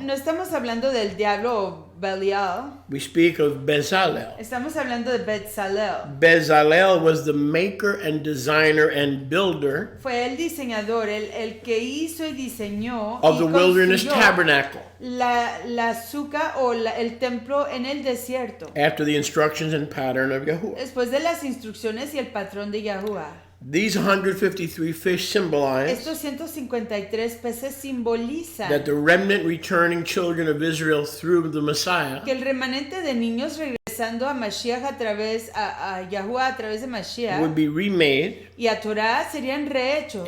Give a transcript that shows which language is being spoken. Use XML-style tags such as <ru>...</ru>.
<es>no estamos hablando del diablo o Belial,</es> <en>We speak of Bezalel.</en> <es>estamos hablando de Betzalel.</es> <en>Bezalel was the maker and designer and builder</en> <es>Fue el diseñador, el que hizo y diseñó</es> <en>of</en> <es>y</es> <en>the wilderness</en> <es>construyó</es> <en>tabernacle</en> <es>la azúcar o el templo en el desierto.</es> <en>after the instructions and pattern of Yahuwah.</en> <es>Después de las instrucciones y el patrón de Yahuwah.</es> <en>These 153 fish symbolize</en> <es>Estos 153 peces simbolizan</es> <en>that the remnant returning children of Israel through the Messiah</en> <es>que el remanente de niños regresando a Mashiach a Yahuwah a través de Mashiach</es> <en>would be remade</en> <es>y a Torah serían rehechos</es>